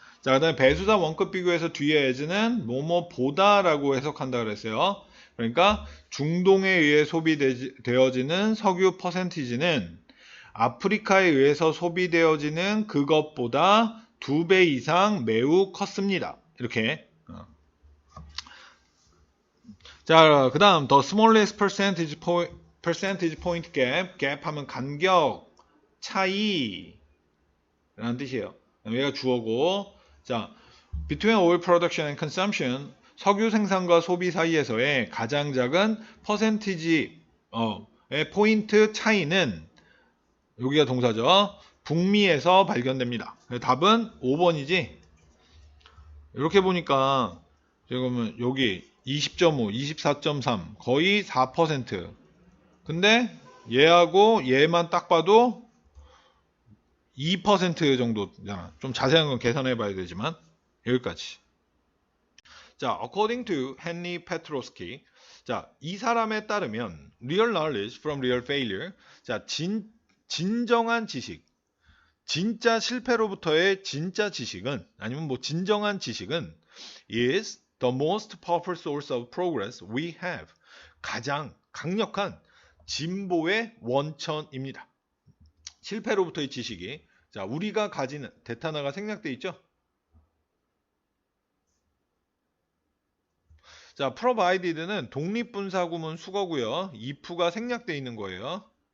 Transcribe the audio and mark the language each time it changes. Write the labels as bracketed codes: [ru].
[ko] 자, 그 다음에 배수사 원급 비교에서 뒤에 as는 뭐뭐보다라고 해석한다 그랬어요. 그러니까 중동에 의해 소비되어지는 석유 퍼센티지는 아프리카에 의해서 소비되어지는 그것보다 2배 이상 매우 컸습니다. 이렇게. [en] 자, 그 다음 the smallest percentage point gap. [ko] gap 하면 간격, 차이 라는 뜻이에요. 얘가 주어고, 자, [en] between oil production and consumption, [ko] 석유 생산과 소비 사이에서의 가장 작은 퍼센티지의 포인트 차이는, 여기가 동사죠. 북미에서 발견됩니다. 답은 5번이지. 이렇게 보니까 지금은 여기 20.5, 24.3 거의 4%. 근데 얘하고 얘만 딱 봐도 2% 정도잖아. 좀 자세한 건 계산해 봐야 되지만 여기까지. [en] 자, according to Henry Petrosky. [ko] 자, 이 사람에 따르면 [en] real knowledge from real failure. [ko] 자, 진정한 지식. 진짜 실패로부터의 진짜 지식은 아니면 뭐 진정한 지식은 [en] is the most powerful source of progress we have. [ko] 가장 강력한 진보의 원천입니다. 실패로부터의 지식이 자, 우리가 가지는 데타나가 생략돼 있죠? 자, provided는 독립분사구문 수거고요. if가 생략돼 있는 거예요.